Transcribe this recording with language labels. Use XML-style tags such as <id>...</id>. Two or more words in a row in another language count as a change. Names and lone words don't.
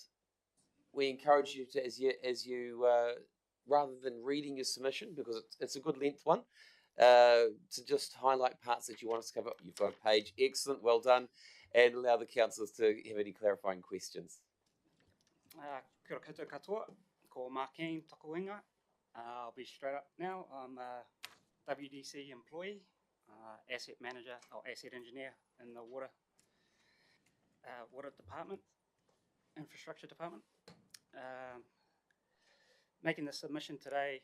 <en>We encourage you to, as you rather than reading your submission, because it's a good length one, to just highlight parts that you want us to cover. You've got a page. Excellent, well done. And allow the councillors to have any clarifying questions.</en> <mi>Kia ora koutou katoa, ko Markeen Tokuinga.</mi> <en>I'll be straight up now. I'm a WDC employee, asset manager or asset engineer in the water department, infrastructure department. Making the submission today.</en>